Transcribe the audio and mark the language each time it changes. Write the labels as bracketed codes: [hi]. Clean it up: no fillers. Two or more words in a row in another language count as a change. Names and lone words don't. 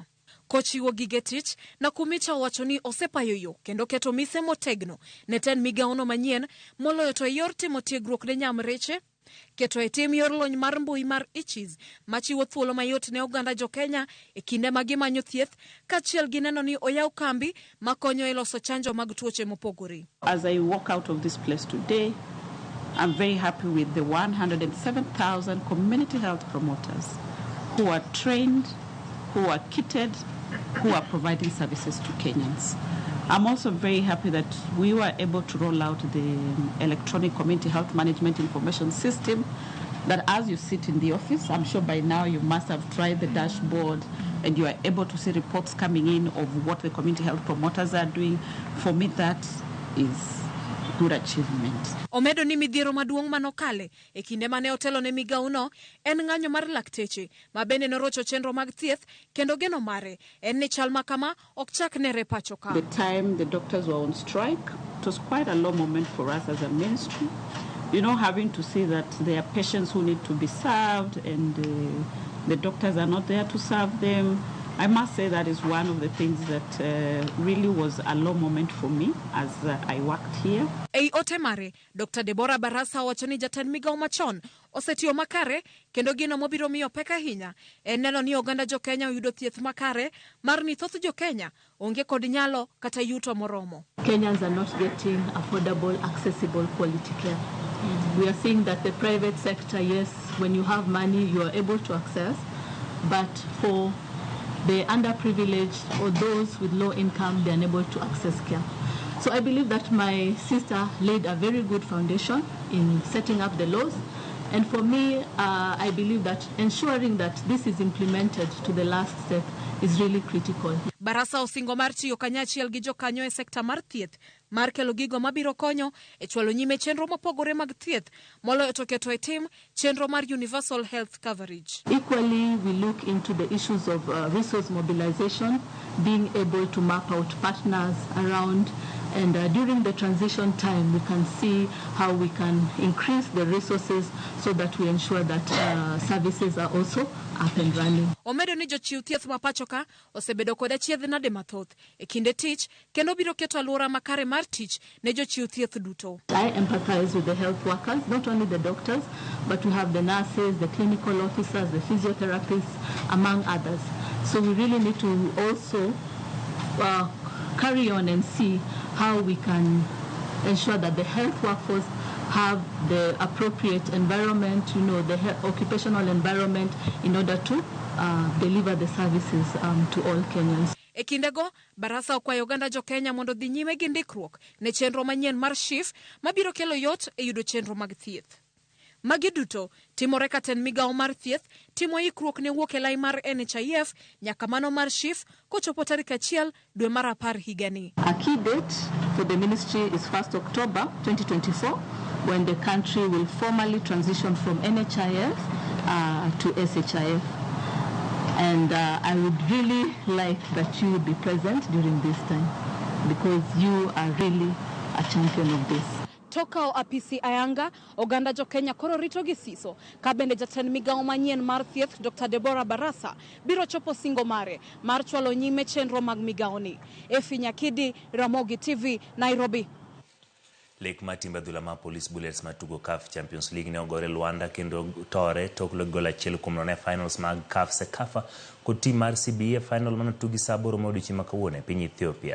[luo] Kochiwo gige tich, Nakumicha owacho ni osepayo yo kendo keto mise motegno ne tend migawo no manyien moloyo to yor timo tiegruok ne nyamreche, keto e tim yor lony mar mbui mar ICHIS machiwo thuolo mayot ne oganda jo Kenya e kinde ma gimanyo thieth kachiel gi neno ni oyaw kambi makonyo e loso chanjo mag tuoche mopogore. [en] As I walk out of this place today, I'm very happy with the 107,000 community health promoters who are trained, who are kitted, who are providing services to Kenyans. I'm also very happy that we were able to roll out the electronic community health management information system that as you sit in the office, I'm sure by now you must have tried the dashboard and you are able to see reports coming in of what the community health promoters are doing. For me, that is good achievement. [luo] Omedo ni midhiero maduong' manokale e kinde mane otelo ne migawo no en ng'anyo mar lakteche ma bende norocho chenro mag thieth kendo geno mare en ni chal makama ok chak nere pacho ka. [en] The time the doctors were on strike, it was quite a low moment for us as a ministry. You know, having to see that there are patients who need to be served and the doctors are not there to serve them. I must say that is one of the things that really was a low moment for me as I worked here. [luo] Ei otemare, Dr. Deborah Barasa wacho ni jatend migawo machon osetiyo makare kendo gino mobiro miyo pek ahinya en neno ni oganda jo Kenya oyudo thieth makare mar ni thoth jo Kenya onge kod nyalo kata yuto moromo. [en] Kenyans are not getting affordable, accessible quality care. We are seeing that the private sector, yes, when you have money, you are able to access. but for the underprivileged or those with low income, they are unable to access care. So I believe that my sister laid a very good foundation in setting up the laws. And for me, I believe that ensuring that this is implemented to the last step is really critical. [luo] Barasa osingo mar tiyo kanyachiel gi jokanyo e sekta mar thieth mar kelo gigo mabiro konyo e chwalo nyime chenro mopogore mag thieth moloyo to keto e tim chenro mar [en] universal health coverage. Equally, we look into the issues of resource mobilization, being able to map out partners around, and during the transition time, we can see how we can increase the resources so that we ensure that services are also up and running. [luo] Omedo ni jochiw thieth mapachoka osebedo kod achiedhnade mathoth e kinde tich kendo biro keto alwora makare mar tich ne jochiw thieth duto. [en] I empathize with the health workers, not only the doctors, but we have the nurses, the clinical officers, the physiotherapists, among others. So we really need to also carry on and see how we can ensure that the health workforce have the appropriate environment, the occupational environment in order to deliver the services to all Kenyans. [luo] E kindego, Barasa okwayo oganda jo Kenya mondo dhi nyime gi ndikruok ne chenro manyien mar SHIF mabiro kelo yot e yudo chenro mag thieth. Magi duto timore ka ten migawo mar thieth timo ikruok ne wuok e lai mar NHIF nyaka mano mar SHIF kochopo tarik 1 dwe mar 10 higani. [en] A key date for the ministry is 1st October 2024 when the country will formally transition from NHIF to SHIF. And I would really like that you would be present during this time because you are really a champion of this. [luo] Toka apisi ayanga, oganda jo Kenya koro rito gi siso. Kabende jatend migawo manyien mar thieth Dr. Deborah Barasa biro chopo singo mare mar chwalo nyime chenro mag migawoni. Efi Nyakidi, Ramogi TV, Nairobi. Lek matimba dhula ma Police Bullets matugo CAF Champions League ne ogore Luanda kendo tore tok gola achiel kuom nono finals mag CAF Sekafa kod team mar CBA final manotugi saboro modichi makawuono e piny Ethiopia.